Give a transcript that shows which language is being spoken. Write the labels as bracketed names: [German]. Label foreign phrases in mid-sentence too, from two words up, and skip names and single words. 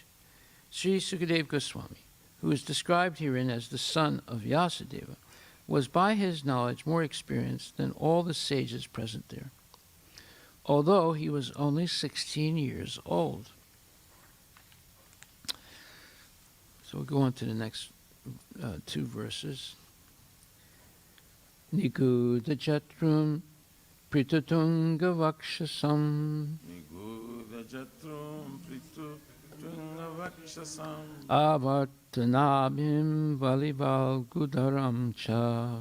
[English] Sri Sukadeva Goswami, who is described herein as the son of Vyasadeva, was by his knowledge more experienced than all the sages present there, although he was only 16 years old. So we'll go on to the next two verses. [Sanskrit] निगूढ जत्रुं पृथुतुङ्ग वक्षसम् निगूढ जत्रुं पृथुतुङ्ग वक्षसम् आवर्तनाभिं वलिवल् गूदरं च